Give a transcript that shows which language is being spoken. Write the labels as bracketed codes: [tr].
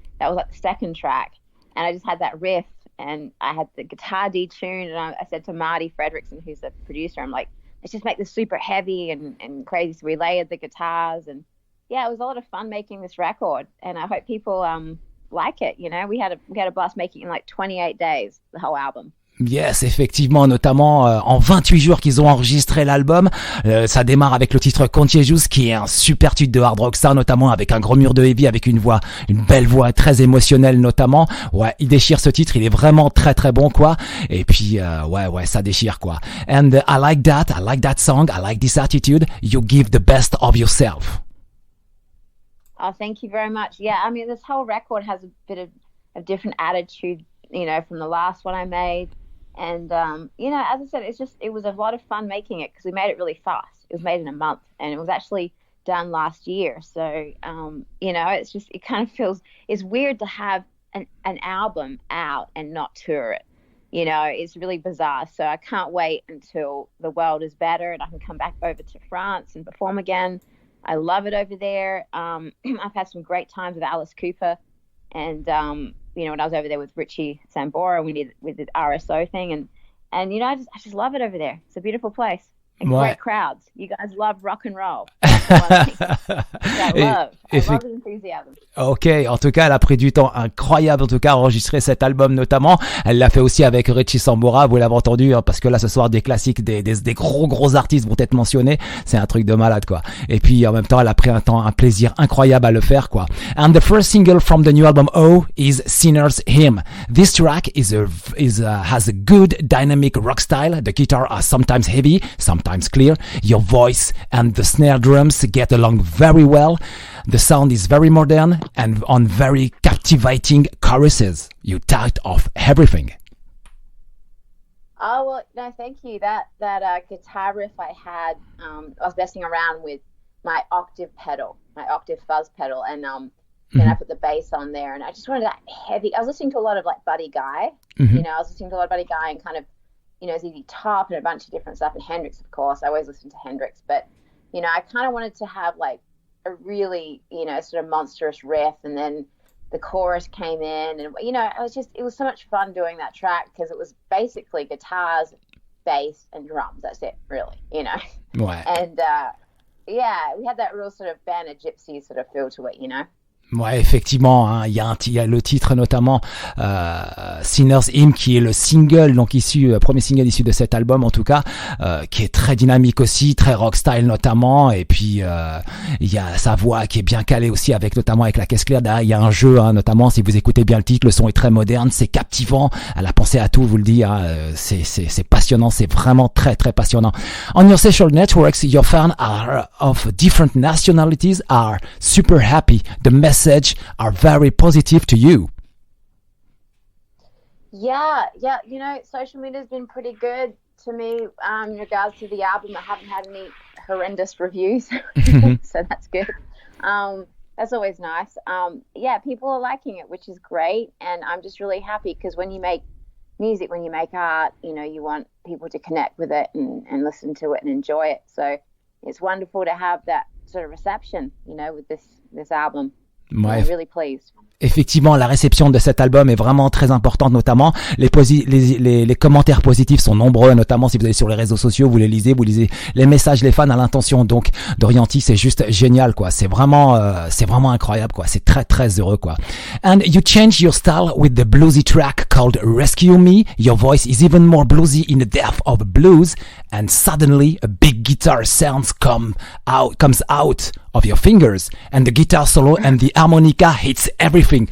[en] That was like the second track. And I just had that riff and I had the guitar detuned and I said to Marti Frederiksen, who's the producer, I'm like, let's just make this super heavy and crazy. So we layered the guitars and yeah, it was a lot of fun making this record and I hope people like it. You know, we had a blast making it in like 28 days, the whole album. [fr] Yes, effectivement, notamment en 28 jours qu'ils ont enregistré l'album. Ça démarre avec le titre Contagious qui est un super tube de hard rock star, notamment avec un gros mur de heavy, avec une belle voix très émotionnelle notamment. Ouais, il déchire ce titre, il est vraiment très très bon quoi. Et puis ouais, ça déchire quoi. [en] And I like that song, I like this attitude. You give the best of yourself. Oh, thank you very much. Yeah, I mean this whole record has a bit of a different attitude, you know, from the last one I made. And, you know, as I said, it was a lot of fun making it because we made it really fast. It was made in a month and it was actually done last year. So, you know, it kind of feels, it's weird to have an album out and not tour it. You know, it's really bizarre. So I can't wait until the world is better and I can come back over to France and perform again. I love it over there. I've had some great times with Alice Cooper and, you know, when I was over there with Richie Sambora, we did RSO thing, and you know, I just love it over there. It's a beautiful place and great crowds. You guys love rock and roll. I love enthusiasm. [fr] Ok, en tout cas, elle a pris du temps incroyable, en tout cas, à enregistrer cet album notamment. Elle l'a fait aussi avec Richie Sambora, vous l'avez entendu, hein, parce que là, ce soir, des classiques, des gros artistes vont être mentionnés. C'est un truc de malade, quoi. Et puis, en même temps, elle a pris un plaisir incroyable à le faire, quoi. [en] And the first single from the new album O is Sinner's Hymn. This track has a good dynamic rock style. The guitar are sometimes heavy, sometimes clear. Your voice and the snare drums get along very well. The sound is very modern and on very captivating choruses. You touched off everything. Oh, well, no, thank you. That guitar riff I had, I was messing around with my octave fuzz pedal, and then I put the bass on there, and I just wanted that heavy. I was listening to a lot of like Buddy Guy, you know, and kind of, you know, ZZ Top and a bunch of different stuff, and Hendrix, of course. I always listen to Hendrix, but you know, I kind of wanted to have like a really, you know, sort of monstrous riff, and then the chorus came in, and you know, it was so much fun doing that track because it was basically guitars, bass, and drums. That's it, really, you know. Ouais. And yeah, we had that real sort of Band of Gypsies sort of feel to it, you know. [fr] Ouais, effectivement, hein, il y a le titre notamment Sinner's Hymn qui est le single, donc premier single issu de cet album en tout cas, qui est très dynamique aussi, très rock style notamment, et puis il y a sa voix qui est bien calée aussi notamment avec la caisse claire. Derrière, il y a un jeu, hein, notamment si vous écoutez bien le titre, le son est très moderne, c'est captivant, elle a pensé à tout, je vous le dis, hein, c'est passionnant, c'est vraiment très très passionnant. [en] On your social networks, your fans of different nationalities are super happy. The message are very positive to you. Yeah, you know, social media's been pretty good to me in regards to the album. I haven't had any horrendous reviews, so that's good. That's always nice. Yeah, people are liking it, which is great, and I'm just really happy because when you make music, when you make art, you want people to connect with it and listen to it and enjoy it. So it's wonderful to have that sort of reception, with this album. Ouais. I'm really pleased. [fr] Effectivement, la réception de cet album est vraiment très importante, notamment les commentaires positifs sont nombreux, notamment si vous allez sur les réseaux sociaux, vous lisez les messages des fans à l'intention donc d'Orianthi, c'est juste génial quoi, c'est vraiment incroyable quoi, c'est très très heureux quoi. [en] And you change your style with the bluesy track called Rescue Me. Your voice is even more bluesy in the depth of blues, and suddenly a big guitar sound comes out of your fingers, and the guitar solo and the harmonica hits everything.